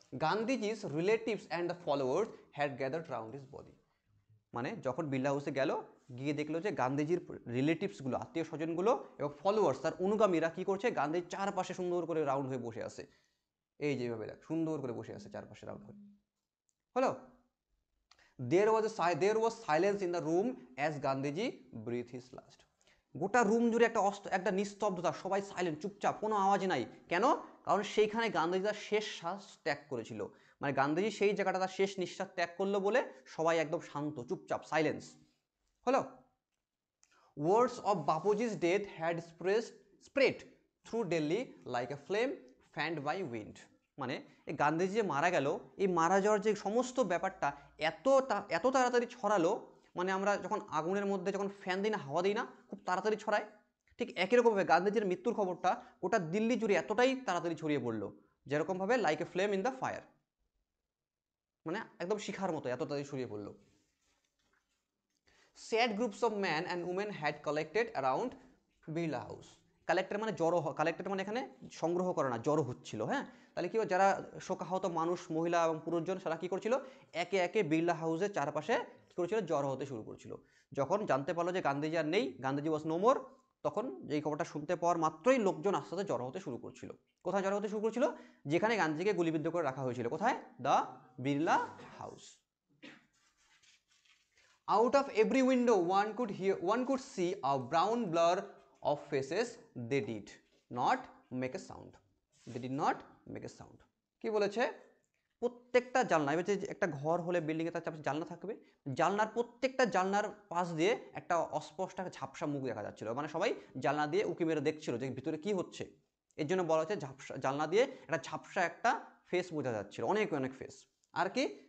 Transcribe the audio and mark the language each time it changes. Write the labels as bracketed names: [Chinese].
[English] Gandhiji's relatives and the followers had gathered round his body. [Bangla] মানে যখন বিড়লা হাউসে গেল, গিয়ে দেখলো যে গান্ধীজির রিলেটিভসগুলো, আত্মীয় স্বজনগুলো এবং ফলোয়ার্স, তার অনুগামীরা কি করছে? গান্ধীর চারপাশে সুন্দর করে রাউন্ড হয়ে বসে আছে। এই যেভাবে দেখ, সুন্দর করে বসে আছে চারপাশে রাউন্ড হয়ে। হলো? [English] there was silence in the room as Gandhiji breathed his last. [Bangla] গোটা রুম জুড়ে একটা নিস্তব্ধতা, সবাই সাইলেন্ট, চুপচাপ, কোনো আওয়াজ নাই। কেন? কারণ সেইখানে গান্ধীজি তার শেষ শ্বাস ত্যাগ করেছিল। মানে গান্ধীজি সেই জায়গাটা তার শেষ নিঃশ্বাস ত্যাগ করলো বলে সবাই একদম শান্ত, চুপচাপ, সাইলেন্স। হলো? [English] Words of Bapuji's death had spread through Delhi like a flame fanned by wind. [Bangla] মানে এই গান্ধীজি যে মারা গেল, এই মারা যাওয়ার যে সমস্ত ব্যাপারটা এত তাড়াতাড়ি ছড়ালো, মানে আমরা যখন আগুনের মধ্যে যখন ফ্যান দিই না, হাওয়া দিই না, খুব তাড়াতাড়ি ছড়ায়, ঠিক একই রকমভাবে গান্ধীজির মৃত্যুর খবরটা গোটা দিল্লি জুড়ে এতটাই তাড়াতাড়ি ছড়িয়ে পড়লো, যেরকমভাবে [English] like a flame in the fire, [Bangla] মানে একদম শিখার মতো এত তাড়াতাড়ি ছড়িয়ে পড়লো। [English] Sad groups of men and women had collected around Birla house. [Bangla] Collector মানে জড়ো, কালেক্টর মানে এখানে সংগ্রহ করা না, জড়ো হচ্ছিল। হ্যাঁ, তাহলে কি, যারা শোকাহত মানুষ, মহিলা এবং পুরুষজন, সেটা কি করছিল? একে একে বিড়লা হাউসের চারপাশে কি করেছিল? জড়ো হতে শুরু করছিল। যখন জানতে পারলো যে গান্ধীজি আর নেই, [English] Gandhiji was no more, [Bangla] তখন যেই খবরটা শুনতে পাওয়ার মাত্রই লোকজন আস্তে আস্তে জড়ো হতে শুরু করছিল। কোথায় জড়ো হতে শুরু করছিল? যেখানে গান্ধীজিকে গুলিবিদ্ধ করে রাখা হয়েছিল। কোথায়? The Birla house. [English] Out of every window one could see a brown blur of faces. They did not make a sound. They did not make a sound. [Bangla] কি বলেছে? প্রত্যেকটা জানলা, এবার যে একটা ঘর হলে বিল্ডিংয়ে তার চারপাশে জানলা থাকবে, জানলার প্রত্যেকটা জানলার পাশ দিয়ে একটা অস্পষ্ট ঝাপসা মুখ দেখা যাচ্ছিল। মানে সবাই জানলা দিয়ে উঁকি মেরে দেখছিল যে ভিতরে কি হচ্ছে। এর জন্য বলা হচ্ছে ঝাপসা, জানলা দিয়ে একটা ঝাপসা একটা ফেস বোঝা যাচ্ছিল, অনেক অনেক ফেস। আর কি?